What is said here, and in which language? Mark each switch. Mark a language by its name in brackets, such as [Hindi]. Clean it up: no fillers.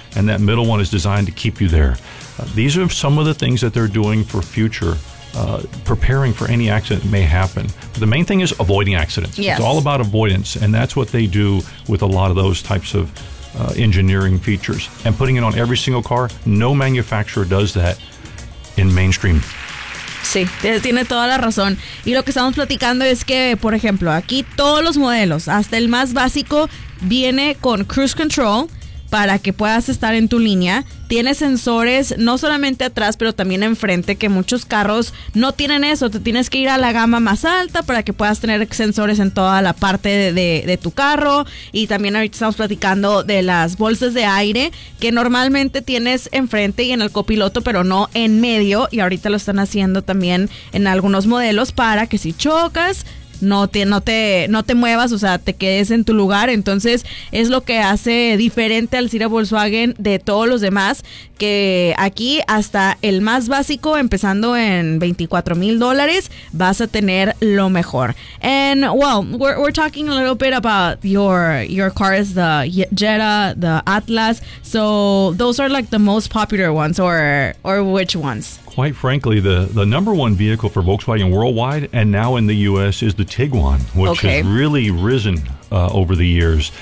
[English] And that middle one is designed to keep you there. These are some of the things that they're doing for future, preparing for any accident that may happen. But the main thing is avoiding accidents. Yes. It's all about avoidance, and that's what they do with a lot of those types of engineering features. And putting it on every single car, no manufacturer does that in mainstream. [Spanish] Sí, tiene toda la razón. Y lo que estamos platicando es que, por ejemplo, aquí todos los modelos, hasta el más básico, viene con cruise control para que puedas estar en tu línea. Tiene sensores no solamente atrás, pero también enfrente, que muchos carros no tienen eso. Te tienes que ir a la gama más alta para que puedas tener sensores en toda la parte de tu carro. Y también ahorita estamos platicando de las bolsas de aire que normalmente tienes enfrente y en el copiloto, pero no en medio. Y ahorita lo están haciendo también en algunos modelos para que si chocas, no te muevas, o sea, te quedes en tu lugar. Entonces es lo que hace diferente al Sira Volkswagen de todos los demás, que aquí hasta el más básico, empezando en $24,000, vas a tener lo mejor. [English] And well, we're talking a little bit about your cars, the Jetta, the Atlas. So those are like the most popular ones, or which ones? Quite frankly, the number one vehicle for Volkswagen worldwide and now in the U.S. is the Tiguan, which has really risen over the years.